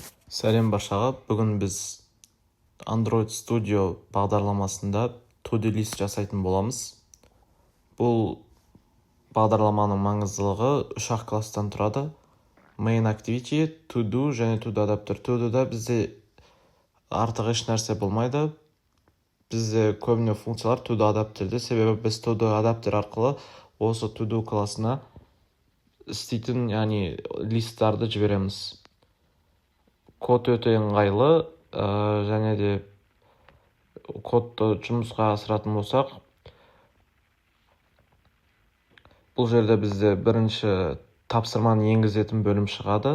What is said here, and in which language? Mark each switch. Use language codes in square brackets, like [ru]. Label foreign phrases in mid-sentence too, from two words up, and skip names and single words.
[kk] Сәлем баршаға. Бүгін біз Android Studio бағдарламасында [en] to-do list [kk] жасайтын боламыз. Бұл бағдарламаның маңыздылығы 3 класстан тұрады. [en] Main activity, to-do және to-do adapter. [kk] To-do'да бізде артық еш нәрсе болмайды. Бізде көбіне функциялар [en] to-do adapterде, [kk] себебі біз [en] to-do adapter [kk] арқылы осы to-do классына істейтін, яғни листтарды жібереміз. Код өте ыңғайлы, және де кодты жұмысқа асыратын болсақ, бұл жерде бізде бірінші тапсырманы енгізетін бөлім шығады.